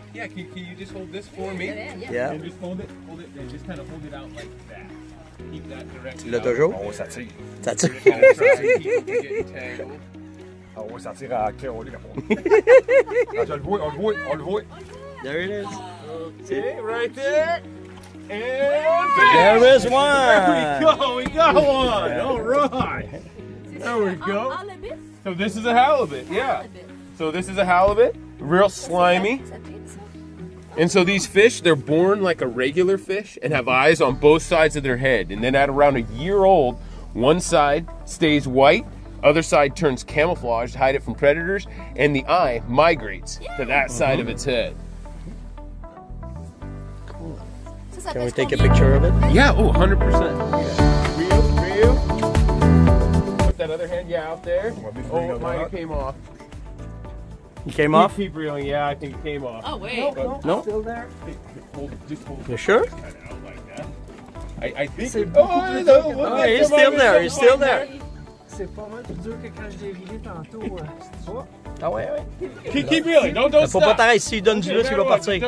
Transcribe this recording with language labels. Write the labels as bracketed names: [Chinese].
[English] Yeah, can you just hold this for me? Yeah. And just hold it, and just kind of hold it out like that. Keep that direction. [French] Tu l'as toujours? Oh, ça tire. Ça tire. [English] Try to keep it from getting tangled. [French] Ah ouais, ça tire à cœur, on le voit, on le voit. [English] There it is. Okay, right there. And There is There one. we go. We got one. All right. There we go. So this is a halibut. Yeah. So this is a halibut. Real slimy. And so these fish, they're born like a regular fish and have eyes on both sides of their head. And then at around a year old, one side stays white, other side turns camouflage to hide it from predators, and the eye migrates to that side of its head. Can we take a picture of it? Yeah, oh, 100%. Yeah. Reel. Put that other hand, out there. Oh, it might have came off. You came off? Keep reeling, yeah, I think it came off. Oh, wait. No? Still there? Just hold it. You sure? Kind of out like that. I think. Oh, he's still there, he's still there. [French] C'est pas mal plus dur que quand je l'ai rilé tantôt. Ah ouais, ouais. [English] Keep reeling, don't [French] Faut pas [English] stop. [French] t'arrêter, s'il donne du lousse, il va partir.